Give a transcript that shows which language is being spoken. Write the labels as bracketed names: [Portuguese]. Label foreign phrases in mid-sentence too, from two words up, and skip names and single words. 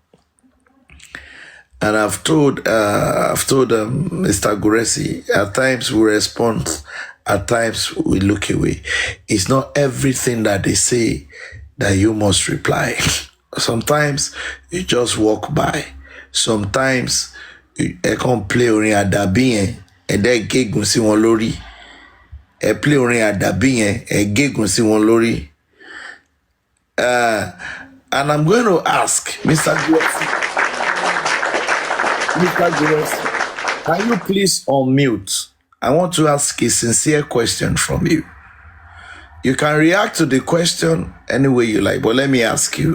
[English] And I've told Mr. Guresi, at times we respond, at times we look away. It's not everything that they say that you must reply. Sometimes you just walk by. Sometimes you can play [Yoruba] orin adabi [English] and then [Yoruba] gegun si won lórí. Ẹ play orin adabi yẹn, ẹ gegun sí wọn lórí. [English] And I'm going to ask Mr. Guresi, can you please unmute? I want to ask a sincere question from you. You can react to the question any way you like, but let me ask you.